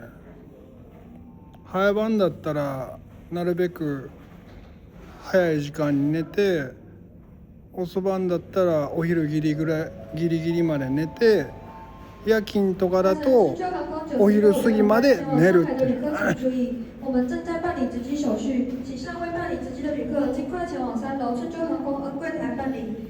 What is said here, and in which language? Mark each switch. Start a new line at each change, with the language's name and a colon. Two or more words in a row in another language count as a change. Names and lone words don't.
Japanese: 早番だったらなるべく早い時間に寝て、遅番だったらお昼ギリギリまで寝て、夜勤とかだとお昼過ぎまで寝るっていう。
Chinese: 我们正在办理值机手续，请尚未办理值机的旅客尽快前往3楼春秋航空柜台办理。